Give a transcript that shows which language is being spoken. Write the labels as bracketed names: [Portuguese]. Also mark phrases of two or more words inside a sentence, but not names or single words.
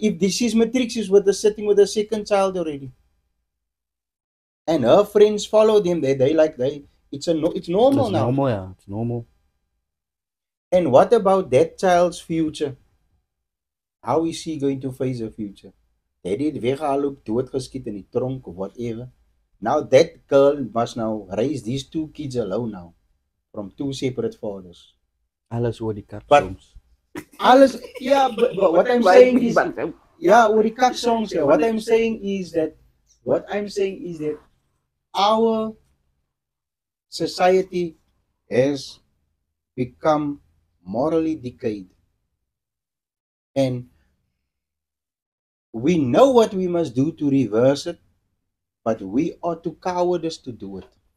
[English] If this is matric, she's sitting with a second child already. And her friends follow them. It's normal now. Normal, yeah. It's normal. And what about that child's future? How is she going to face her future? [Afrikaans] Daddy het weggehaal, doodgeskiet in die tronk [English] or whatever. Now that girl must now raise these 2 kids alone now. from two separate fathers. [Afrikaans] Alles oor die kat [English] But- [Afrikaans] soms. Alles, [English] yeah, but what I'm saying is, yeah, [Afrikaans] oor die kat songs. [English] Yeah, what I'm saying is that our society has become morally decayed, and we know what we must do to reverse it, but we are too cowardice to do it.